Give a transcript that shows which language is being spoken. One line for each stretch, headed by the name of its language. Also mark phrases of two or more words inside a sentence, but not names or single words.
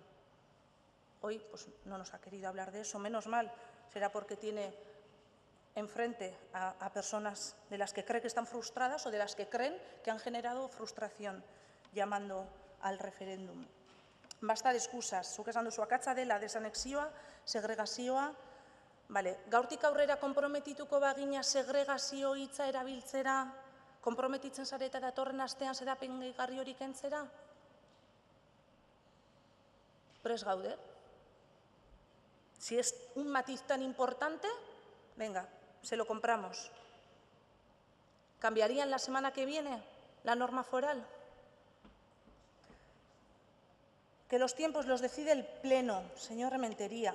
Spanish: Hoy no nos ha querido hablar de eso, menos mal, será porque tiene enfrente a personas de las que cree que están frustradas o de las que creen que han generado frustración llamando al referéndum. Basta de excusas,
Basque: zuk esan duzu akatsa dela desanexioa, segregazioa, gaurtik aurrera konprometituko bagina segregazio hitza erabiltzera, konprometitzen zareta datorren astean xedapen gehigarri hori kentzera? Prest gaude.
Spanish: Si es un matiz tan importante, venga, se lo compramos. ¿Cambiarían la semana que viene la norma foral? Que los tiempos los decide el Pleno, señor Rementería.